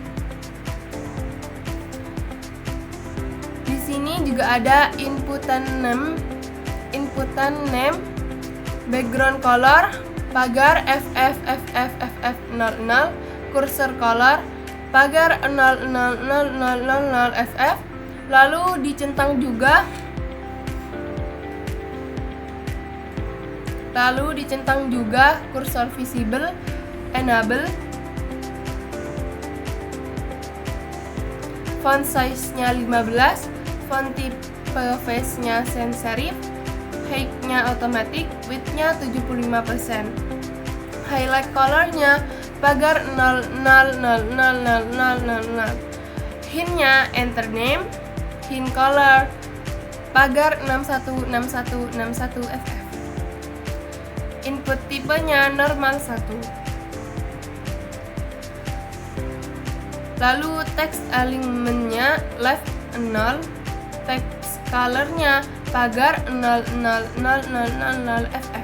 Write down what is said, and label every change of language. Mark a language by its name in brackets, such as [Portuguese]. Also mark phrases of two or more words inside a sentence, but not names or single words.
[Indonesian] Di sini juga ada inputan name, [English] background color [Indonesian] pagar FFFFFF00, [English] cursor color [Indonesian] pagar 000000FF, lalu dicentang juga [English] cursor visible enable. Font size- [Indonesian] nya 15, [English] font type face- [Indonesian] nya [English] sans serif, [Indonesian] height-nya [English] automatic, width- [Indonesian] nya 75%. [English] Highlight color- [Indonesian] nya pagar 00000000. Hint-nya [English] enter name, hint color [Indonesian] pagar 616161FF. Input tipenya normal 1. Lalu [English] text alignment- [Indonesian] nya [English] left 0, text color- [Indonesian] nya pagar 000000FF.